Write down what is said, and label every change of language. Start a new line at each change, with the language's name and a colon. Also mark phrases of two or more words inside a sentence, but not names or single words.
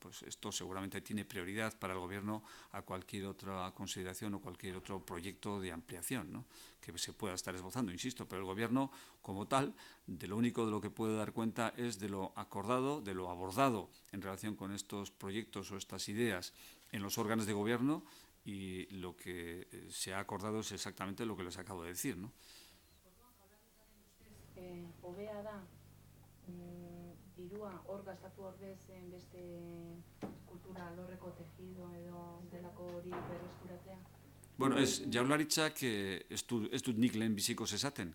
Spanish: Pues esto seguramente tiene prioridad para el Gobierno a cualquier otra consideración o cualquier otro proyecto de ampliación, ¿no?, que se pueda estar esbozando, insisto, pero el Gobierno como tal, de lo único de lo que puede dar cuenta es de lo acordado, de lo abordado en relación con estos proyectos o estas ideas en los órganos de Gobierno, y lo que se ha acordado es exactamente lo que les acabo de decir, ¿no?
Basque: Hobea da, dirua hor gastatu ordez beste kultura alorreko tejido edo delako hori berreskuratzea? Bueno, ez Jaurlaritzak ez dut nik lehen bizikoz esaten.